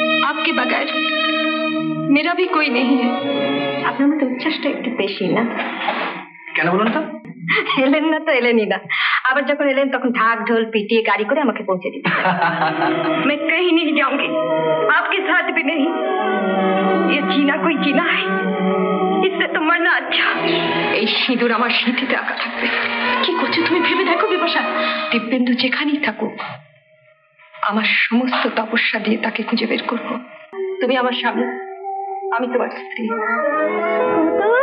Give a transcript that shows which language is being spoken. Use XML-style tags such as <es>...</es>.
<hi>आपके बगैर मेरा भी कोई नहीं है।</hi> <bn>আপনার মতো উচ্ছ্বাসটা একটু বেশি না? কেন বলুন তো? এলেন না তো এলেনই না, আবার যখন এলেন তখন ঢাক ঢোল পিটিয়ে গাড়ি করে আমাকে পৌঁছে দিতে।</bn> <hi>मैं कहीं नहीं जाऊंगी, आपके साथ भी नहीं। ये जीना कोई जीना है, इससे तो मरना अच्छा।</hi> <bn>এই সিঁদুর আমার সিঁথিতে আঁকা থাকবে। কি করছো তুমি? ভেবে দেখো বিপাশা, দিব্যেন্দু যেখানেই থাকুক আমার সমস্ত তপস্যা দিয়ে তাকে খুঁজে বের করবো। তুমি আমার স্বামী, আমি তোমার স্ত্রী।</bn>